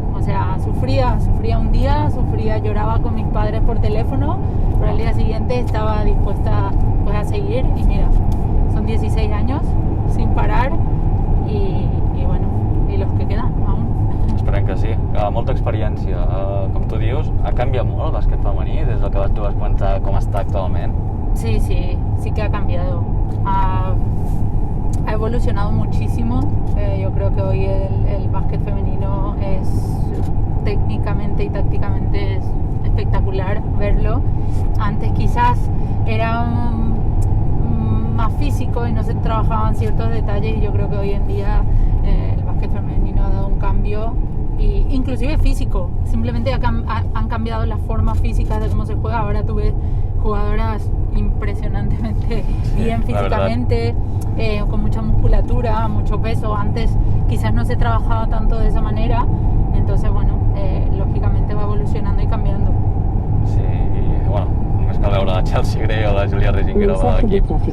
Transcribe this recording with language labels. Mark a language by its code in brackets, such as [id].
[es] O sea, sufría un día, lloraba con mis padres por teléfono, pero al día siguiente estaba dispuesta pues a seguir, y mira, son 16 años sin parar, y bueno, y los que quedan aún. [ca] Esperem que sí. Molta experiència. Com tu dius, ha canviat molt el bàsquet femení des del que tu vas comentar com està actualment? [es] Sí que ha cambiado. Ha evolucionado muchísimo. Yo creo que hoy el básquet femenino es técnicamente y tácticamente es espectacular verlo. Antes quizás era más físico y no se trabajaban ciertos detalles, y yo creo que hoy en día el básquet femenino ha dado un cambio, y inclusive físico. Simplemente han cambiado las formas físicas de cómo se juega. Ahora tú ves jugadoras impresionantemente bien físicamente, con mucha musculatura, mucho peso. Antes quizás no se trabajaba tanto de esa manera, entonces bueno, lógicamente va evolucionando y cambiando. [ca] Sí, i bueno, només cal veure la Chelsea Gray o la Julia Reginkova de l'equip.